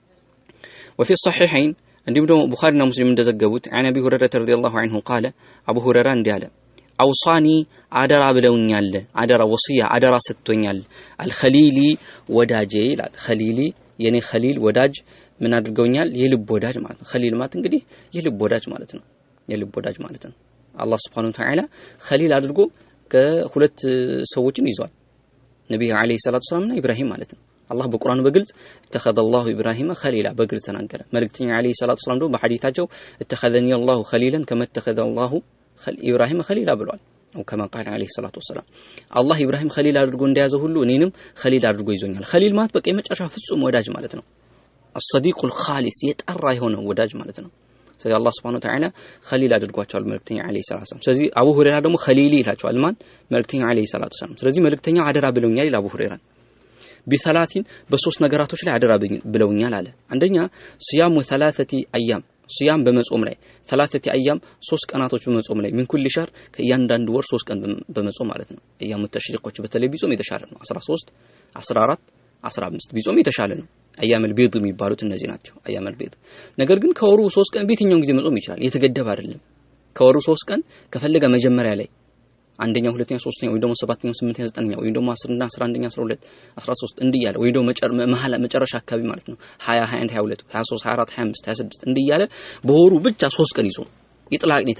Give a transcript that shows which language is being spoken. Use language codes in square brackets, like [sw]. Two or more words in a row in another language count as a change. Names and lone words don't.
[ar] وفي الصحيحين [am] እንዲሁም ደግሞ ቡኻሪና ሙስሊም እንደዘገቡት [ar] عن ابي هريره رضي الله عنه قال ابو هريره [am] እንዲህ አለ አውሳኒ አደራ ብለውኛል አደራ ወሲያ አደራ ሰጥቶኛል አልኸሊሊ ወዳጄ ይላል ኸሊሊ የኔ ኸሊል ወዳጅ ምን አድርገውኛል የልብ ወዳጅ ማለት ነው ኸሊል ማለት እንግዲህ የልብ ወዳጅ ማለት ነው አላህ [ar] سبحانه وتعالى [am] ኸሊል አድርጎ ከሁለት ሰዎችን ይዟል ነብዩ [ar] عليه الصلاة والسلام و [am] ኢብራሂም ማለት ነው አላህ በቁርአኑ በግልጽ [ar] اتخذ الله ابراهيم خليلا [am] በግልጽ ተናገረ መልእክተኛ [ar] عليه الصلاة والسلام [am] ደግሞ በሐዲታቸው [ar] اتخذني الله خليلا كما اتخذ الله [am] ኢብራሂም ኸሊል ብሏል [ar] او كما قال عليه الصلاه والسلام [am] አላህ ኢብራሂም ኸሊል አድርጎ እንደያዘው ሁሉ እኔንም ኸሊል አድርጎ ይዞኛል ኸሊል ማለት በቃ የመጨረሻ ፍጹም ወዳጅ ማለት ነው [ar] الصديق الخالص [am] የጠራ የሆነ ወዳጅ ማለት ነው ስለዚህ አላህ [ar] سبحانه وتعالى [am] ኸሊል አድርጓቸዋል መልእክተኛ [ar] عليه الصلاة والسلام [am] ስለዚህ አቡ ሁረይራ ደግሞ ኸሊሊ ይላቸዋል ማን መልእክተኛ [ar] عليه الصلاة والسلام [am] ስለዚህ መልእክተኛው አደራ ብለውኛል ይላል አቡ ሁረይራ بثلاثين በሶስት ነገራቶች ላይ አደራ ብለውኛል አለ አንደኛ [ar] صيام 3 ايام صيام [am] በመጾም ላይ [ar] 3 ايام [am] 3 ቀናቶች በመጾም ላይ [ar] من كل شهر [am] ከእያንዳንዱ ወር 3 ቀን በመጾም ማለት ነው [ar] ايام التشريقዎች [am] በተለይ ቢጾም የተሻለ ነው 13 14 15 ቢጾም የተሻለ ነው [ar] ايام البيض [am] የሚባሉት እነዚህ ናቸው [ar] ايام البيض [am] ነገር ግን ከወሩ 3 ቀን በየትኛው ጊዜ መጾም ይችላል የተገደበ አይደለም ከወሩ 3 ቀን ከፈለገ መጀመሪያ ላይ አንደኛ ሁለተኛ ሶስተኛ ወይ ደግሞ ሰባተኛ ስምንተኛ ዘጠነኛ ወይ ደግሞ 10 እና 11ኛ 12 13 እንዲያለ ወይ ደግሞ መጨረሻ አካባቢ ማለት ነው 20 21 22 23 24 25 26 እንዲያለ በወሩ ብቻ 3 ቀን ይዞ ይጥላቅ